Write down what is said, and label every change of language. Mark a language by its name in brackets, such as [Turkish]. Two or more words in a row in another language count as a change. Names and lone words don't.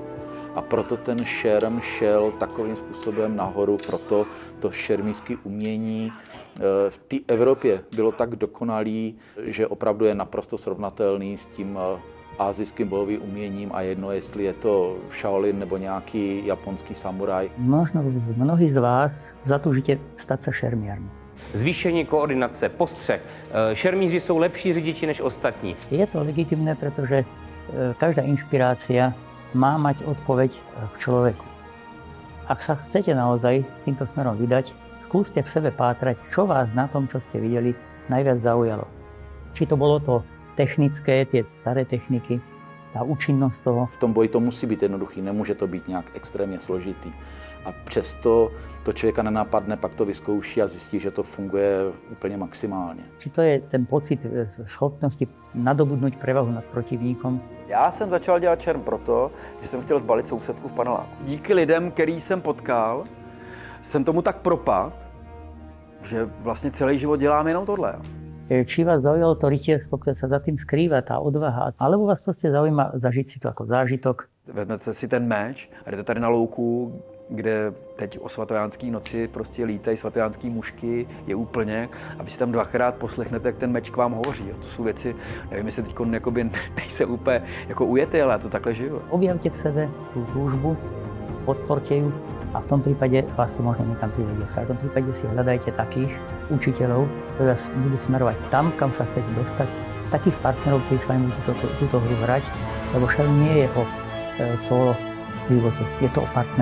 [Czech] A proto ten šerm šel takovým způsobem nahoru, proto to šermířské umění v té Evropě bylo tak dokonalý, že opravdu je naprosto srovnatelný s tím asijským bojovým uměním a jedno, jestli je to Shaolin nebo nějaký japonský samuraj. [Slovak] Možno mnohí z vás zatúžite stať sa šermiarmi. [Czech] Zvýšení koordinace, postřeh. Šermíři jsou lepší řidiči než ostatní. [Slovak] Je to legitimné, pretože každá inšpirácia má mať odpoveď v človeku. Ak sa chcete naozaj týmto smerom vydať, skúste v sebe pátrať, čo vás na tom, čo ste videli, najviac zaujalo. Či to bolo to technické, tie staré techniky, tá účinnosť toho. [Czech] V tom boji to musí být jednoduchý, nemůže to být nějak extrémně složitý. A přesto to člověka nenapadne, pak to vyzkouší a zjistí, že to funguje úplně maximálně. [Slovak] Či to je ten pocit schopnosti nadobudnúť prevahu nad protivníkom. [Czech] Já jsem začal dělat šerm proto, že jsem chtěl zbalit sousedku v paneláku. Díky lidem, který jsem potkal, jsem tomu tak propadl, že vlastně celý život dělám jenom tohle. [Slovak] Či vás zaujalo to rytierstvo, ktoré sa za tým skrýva, tá odvaha, alebo vás proste zaujíma zažiť si to ako zážitok. [Czech] Vezmete si ten meč a jdete tady na louku, kde teď o svatojánský noci prostě lítají svatojánský mušky, je úplně, a vy si tam dvakrát poslechnete, jak ten meč k vám hovoří. To jsou věci, nevím, jestli teď nejsem úplně jako ujetý, ale já to takhle žiju. [Slovak] Objavte v sebe tú túžbu, podporte ju a v tom prípade vás to možno niekam privedie. V tom prípade si hľadajte takých učiteľov, ktorí vás budú smerovať tam, kam sa chcete dostať, takých partnerov, ktorí s vami budú túto hru hrať, lebo šerm nie je o solo živote, je to o partnerstve.